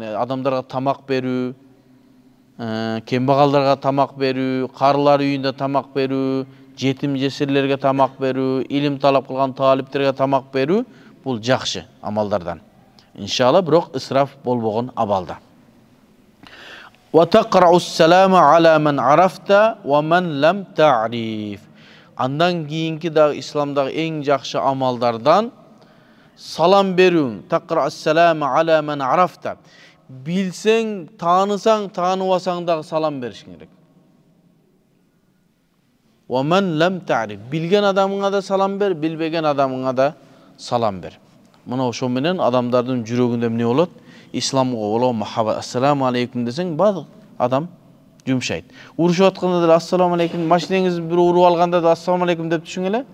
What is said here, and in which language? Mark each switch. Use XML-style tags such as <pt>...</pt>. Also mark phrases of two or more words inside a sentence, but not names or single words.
<ky>Адамдарга тамак берүү, кембагалдарга тамак берүү, карылар үйүндө тамак берүү, жетим жесирлерге тамак берүү, илим талап кылган талиптерге тамак берүү, бул жакшы амалдардан. Иншалла, бирок ысраф болбогон абалда.</ky> <ar>وَتَقْرَعُ السَّلَامَ عَلَى مَنْ عَرَفْتَ وَمَنْ لَمْ تَعْرِفْ.</ar> <ky>Андан кийинки дагы исламдагы эң жакшы амалдардан салам берүү.</ky> <ar>تَقْرَعُ السَّلَامَ عَلَى مَنْ عَرَفْتَ.</ar> <ky>Билсең, таанысаң, тааныбасаң дагы салам беришиң керек.</ky> <ar>وَمَنْ لَمْ تَعْرِفْ.</ar> <ky>Билген адамыңа да салам бер, билбеген адамыңа да салам бер. Мына ошо менен адамдардын жүрөгүндө эмне болот? Исламга боло махаббат.</ky> <ar>السلام عليكم</ar> <ky>десең, баардык адам жумшайт. Урушуп атканда да</ky> <ar>السلام عليكم,</ar> <ky>машинеңиз бир уруп алганда да</ky> <ar>السلام عليكم</ar> <ky>деп түшүң эле.</ky>